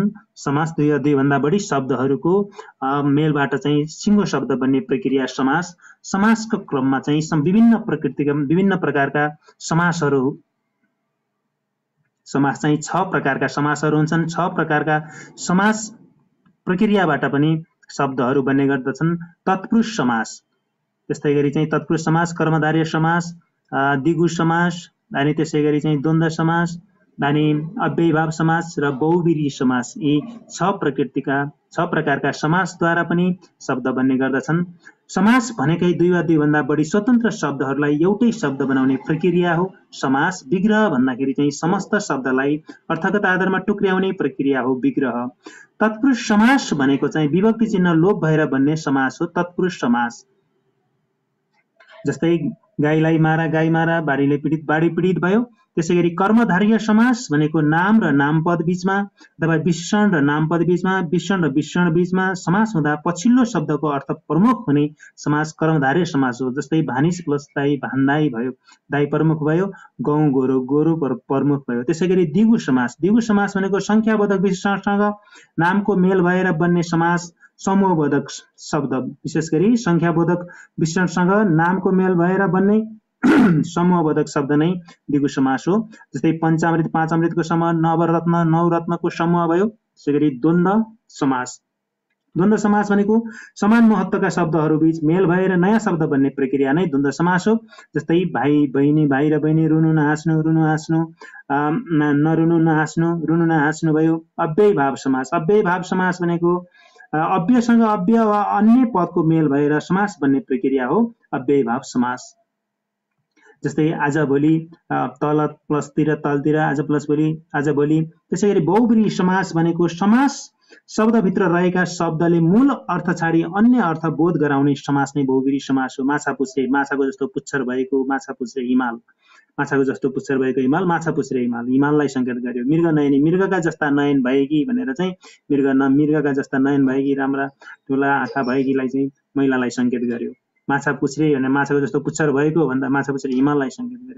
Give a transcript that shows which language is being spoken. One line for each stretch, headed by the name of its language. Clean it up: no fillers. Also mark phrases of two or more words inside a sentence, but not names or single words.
Nepali: समास दुई वा दुईभन्दा बढी शब्दहरूको मेलबाट चाहिँ सिङ्गो शब्द बन्ने प्रक्रिया समास। समासको क्रममा चाहिँ विभिन्न प्रकृतिका विभिन्न प्रकारका समासहरू, समास चाहिँ 6 प्रकारका समासहरू हुन्छन्। 6 प्रकारका समास प्रक्रियाबाट पनि शब्दहरू बन्ने गर्दछन्। तत्पुरुष समास, त्यस्तै गरी चाहिँ तत्पुरुष समास, कर्मधारय समास, द्विगु समास, अनि त्यसै गरी चाहिँ द्वन्द्व समास, अनि अव्ययीभाव समास र बहुव्रीहि समास। यी 6 प्रकारका समासद्वारा पनि शब्द बन्ने गर्दछन्। समास भनेकै दुई वा दुईभन्दा बढी स्वतन्त्र शब्दहरूलाई एउटै शब्द बनाउने प्रक्रिया हो समास। विग्रह भन्दाखेरि चाहिँ समस्त शब्दलाई अर्थगत आधारमा टुक्र्याउने प्रक्रिया हो विग्रह। तत्पुरुष समास भनेको चाहिँ विभक्ति चिन्ह लोप भएर बन्ने समास हो तत्पुरुष समास। जस्तै गाईलाई मारा गाई मारा, बाढीले पीडित बाढी पीडित भयो। त्यसै गरी कर्मधारय समास भनेको नाम र नामपद बीचमा अथवा विशेषण र नामपद बीचमा, विशेषण र विशेषण बीचमा समास हुँदा पछिल्लो शब्दको अर्थ प्रमुख हुने समास कर्मधारय समास हो। जस्तै भानिस प्लस दाई भान्दाई भयो, दाई प्रमुख भयो, गौँ गोरु गोरु प्रमुख भयो। त्यसै गरी द्विगु समास। द्विगु समास भनेको संख्याबोधक विशेषणसँग नामको मेल भएर बन्ने समास। समूहबोधक शब्द, विशेष गरी संख्याबोधक विशेषणसँग नामको मेल भएर बन्ने समूहबोधक शब्द नै द्विगु समास हो। जस्तै पञ्चामृत पाँच अमृतको समूह, नवरत्न नौ रत्नको समूह भयो। त्यसै गरी द्वन्द्व समास। द्वन्द्व समास भनेको समान महत्त्वका शब्दहरू बीच मेल भएर नयाँ शब्द बन्ने प्रक्रिया नै द्वन्द्व समास हो। जस्तै भाइ बहिनी, भाइ र बहिनी, रुनु नहाँस्नु, रुनु हाँस्नु, नरुनु नहाँस्नु, रुनु नहाँस्नु भयो। अव्ययीभाव समास। अव्ययीभाव समास भनेको अव्ययसँग अव्यय वा अन्य पदको मेल भएर समास बन्ने प्रक्रिया हो अव्ययीभाव समास। जस्तै आज भोलि, तल प्लस तिर तलतिर, आज प्लस भोलि आज भोलि। त्यसै गरी बहुव्रीहि समास भनेको समास शब्दभित्र रहेका शब्दले मूल अर्थ छाडी अन्य अर्थ बोध गराउने समास नै बहुव्रीहि समास हो। माछा पुच्छ्रे, माछाको जस्तो पुच्छर भएको माछा पुच्छ्रे हिमाल, माछाको जस्तो पुच्छर भएको हिमाल, माछा पुच्छ्रे हिमाल, हिमाललाई संकेत गर्यो। मृग नयनी, मृगका जस्ता नयन भएकी भनेर चाहिँ मृगका जस्ता नयन भएकी, राम्रा ठुला आँखा भएकीलाई चाहिँ महिलालाई संकेत गर्यो। माछा पुच्छ्रे भने माछाको जस्तो पुच्छर भएको भन्दा माछा पुच्छ्रे हिमाललाई संकेत गर्यो।